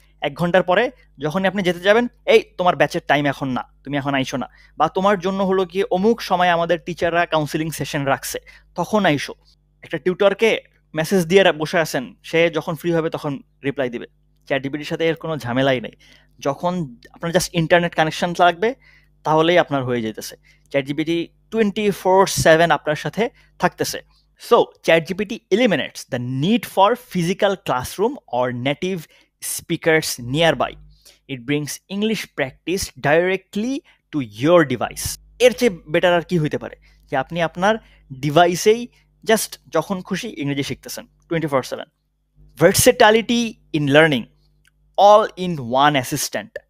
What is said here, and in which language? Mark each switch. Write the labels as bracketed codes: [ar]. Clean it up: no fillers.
[bn] 1 ঘন্টার পরে যখনই আপনি যেতে যাবেন, এই তোমার ব্যাচের টাইম এখন না, তুমি এখন আইসো না, বা তোমার জন্য হলো কি অমুক সময় আমাদের টিচাররা কাউন্সিলিং সেশন রাখছে, তখন আইসো। একটা টিউটরকে মেসেজ দিয়ে বসে আছেন, সে যখন ফ্রি হবে তখন রিপ্লাই দিবে। চ্যাট জিপিটির সাথে এর কোনো ঝামেলাই নেই। যখন আপনার জাস্ট ইন্টারনেট কানেকশন লাগবে তাহলেই আপনার হয়ে যেতেছে। চ্যাট জিপিটি 24/7 আপনার সাথে থাকতেছে। [en] So, ChatGPT eliminates the need for physical classroom or native speakers nearby. It brings English practice directly to your device. [bn] এর চেয়ে বেটার আর কি হইতে পারে, যে আপনি আপনার ডিভাইসেই জাস্ট যখন খুশি ইংরেজি শিখতেছেন 24/7. [en] Versatility in learning, all in one assistant.